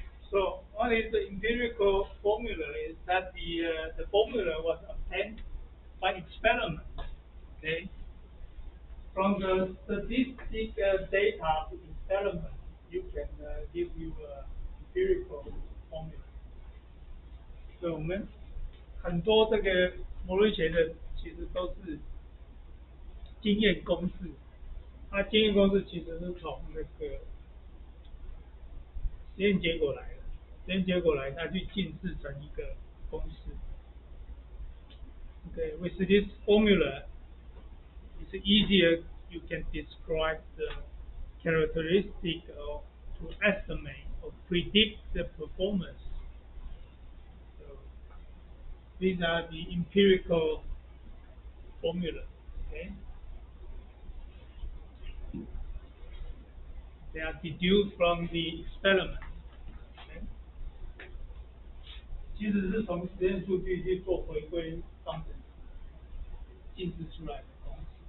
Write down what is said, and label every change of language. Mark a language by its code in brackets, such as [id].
[en] So what is the empirical formula? Is that the formula was obtained by experiment. Okay. From the statistic data of the experiment, you can give you empirical formula. [zh] 所以我们很多这个摩瑞学的其实都是经验公式，它经验公式其实是从那个实验结果来的，实验结果来它去近似成一个公式。 [en] Okay, with this formula, it's easier you can describe the characteristic or to estimate or predict the performance. So these are the empirical formula. Okay, they are deduced from the experiment. Okay? [zh] 其实是从实验数据去做回归方程近似出来的公式。